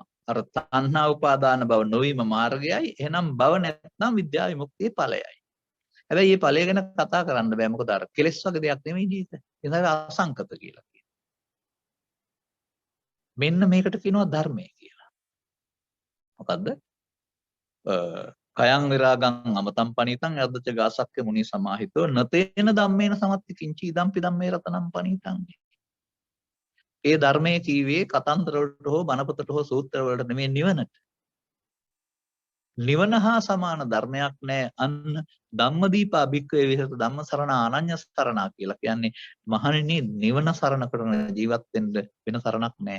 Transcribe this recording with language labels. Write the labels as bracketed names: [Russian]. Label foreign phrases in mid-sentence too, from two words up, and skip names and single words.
[Sinhala] අර තණ්හා උපාදාන භව නොවීම මාර්ගයයි. එහෙනම් භව නැත්නම් විද්‍යා විමුක්තියේ ඵලයයි. හැබැයි මේ ඵලය ගැන කතා කරන්න බෑ. මොකද අර කෙලෙස් වගේ දෙයක් නෙමෙයි ජීවිත. ඒක අසංකත කියලා කියනවා. මෙන්න මේකට කියනවා ධර්මය කියලා. මොකද්ද? [Pali] කයං විරාගං අමතං පණිතං යද්දච ගාසක්ක මුනි සමාහිතෝ නතේන ධම්මේන සමත්ති කිංචි ඉදම්පි ධම්මේ රතනම් පණිතං. [Sinhala] ඒ ධර්මයේ කීවේ කතන්දර වලට හෝ බණපොතට හෝ සූත්‍ර වලට නෙමෙයි නිවනට. නිවන හා සමාන ධර්මයක් නැහැ. අන්න [Pali] ධම්මදීපා භික්ඛවේ විහෙරත ධම්මසරණ අනඤ්‍ය සරණා [Sinhala] කියලා කියන්නේ මහණෙනි නිවන සරණ කරන ජීවත් වෙන්න වෙන සරණක් නැහැ.